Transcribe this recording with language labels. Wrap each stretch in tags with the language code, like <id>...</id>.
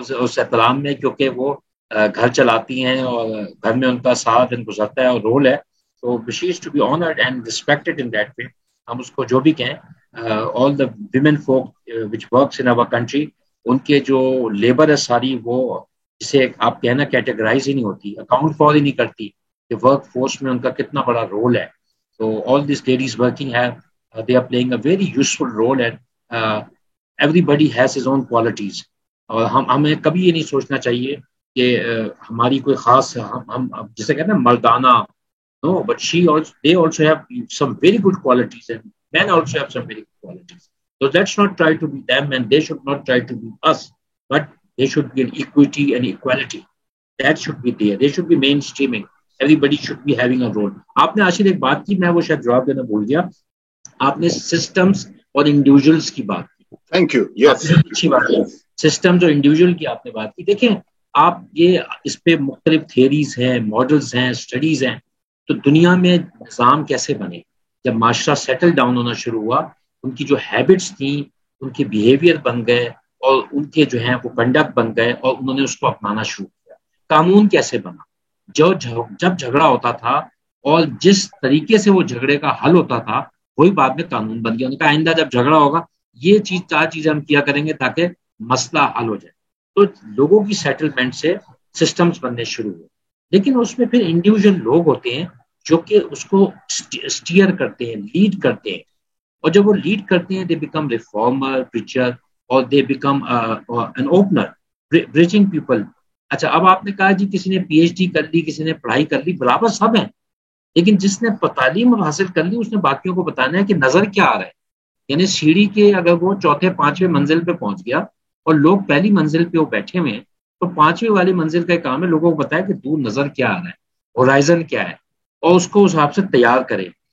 <ur>اس احترام میں کیونکہ وہ گھر چلاتی ہیں اور گھر میں ان کا ساتھ دن گزرتا ہے اور رول ہے, تو</ur> <en>she is to be honored and respected in that way.</en> <ur>ہم اس کو جو بھی کہیں,</ur> <en>all the women folk which works in our country,</en> <ur>ان کے جو لیبر ہے ساری, وہ جسے آپ کہنا کیٹیگرائز ہی نہیں ہوتی, اکاؤنٹ فار ہی نہیں کرتی کہ ورک فورس میں ان کا کتنا بڑا رول ہے.</ur> <en>So all these ladies working have, they are playing a very useful role, and everybody has his own qualities.</en> <ur>اور ہمیں کبھی یہ نہیں سوچنا چاہیے کہ ہماری کوئی خاص, ہم جسے کہتے ہیں مردانہ,</ur> <en>no, but they also have some very good qualities, and men also have some very good qualities. So let's not try to be them, and they should not try to be us, but they should be an equity and equality. That should be there. They should be mainstreaming. Everybody should be having a role.</en> <ur>آپ نے آشر ایک بات کی, میں وہ شاید جواب دینا بھول گیا. آپ نے سسٹمز اور انڈیویجولس کی بات کی.</ur> <en>Thank you. Yes,</en> <ur>اچھی بات ہے. سسٹمز اور انڈیویجول کی آپ نے بات کی. دیکھیں آپ, یہ اس پہ مختلف تھیریز ہیں, ماڈلز ہیں, اسٹڈیز ہیں. تو دنیا میں نظام کیسے بنے؟ جب معاشرہ سیٹل ڈاؤن ہونا شروع ہوا, ان کی جو ہیبٹس تھیں, ان کے بیہیویئر بن گئے, اور ان کے جو ہیں وہ کنڈکٹ بن گئے, اور انہوں نے اس کو اپنانا شروع کیا. قانون کیسے بنا؟ جب جھگڑا ہوتا تھا اور جس طریقے سے وہ جھگڑے کا حل ہوتا تھا, وہی بعد میں قانون بن گیا. ان کا آئندہ جب جھگڑا ہوگا, یہ 4 چیزیں ہم کیا کریں گے تاکہ مسئلہ حل ہو جائے. تو لوگوں کی سیٹلمنٹ سے سسٹمز بننے شروع ہوئے. لیکن اس میں پھر انڈیویجول لوگ ہوتے ہیں جو کہ اس کو اسٹیئر کرتے ہیں, لیڈ کرتے ہیں. اور جب وہ لیڈ کرتے ہیں,</ur> <en>They become reformer, preacher, اور they become an opener, breaching people.</en> <ur>اچھا, اب آپ نے کہا جی کسی نے پی ایچ ڈی کر لی, کسی نے پڑھائی کر لی, برابر سب ہیں, لیکن جس نے تعلیم حاصل کر لی اس نے باقیوں کو بتانا ہے کہ نظر کیا آ رہا ہے. یعنی سیڑھی کے اگر وہ 4تھے 5ویں منزل پہ پہنچ گیا اور لوگ پہلی منزل پہ وہ بیٹھے ہوئے ہیں, تو 5ویں والی منزل کا کام ہے لوگوں کو بتایا کہ دور نظر کیا آ رہا ہے, ہورائزن کیا ہے, اور اس کو اس حساب سے تیار کرے.</ur>